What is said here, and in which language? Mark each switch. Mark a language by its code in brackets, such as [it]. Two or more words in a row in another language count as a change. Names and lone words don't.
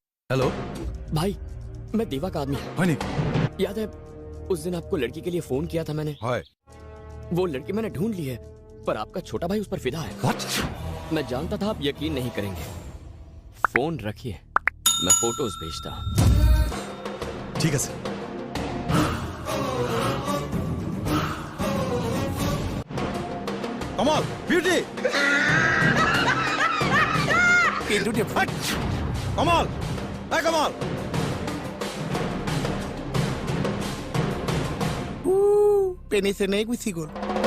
[hi] हेलो भाई, मैं देवा का आदमी हूँ। [as] হয় নেকি? [hi] याद है उस दिन आपको लड़की के लिए फोन किया था मैंने? [as] হয়। [hi] वो लड़की मैंने ढूंढ ली है, पर आपका छोटा भाई उस पर फिदा है। [en] What? [hi] मैं जानता था आप यकीन नहीं करेंगे। फोन रखिए, मैं फोटोज भेजता हूँ। [as] ঠিক আছে। কমল, বিউটি। কমল, এই কমল। পেনি চেনে গুচি গ'ল।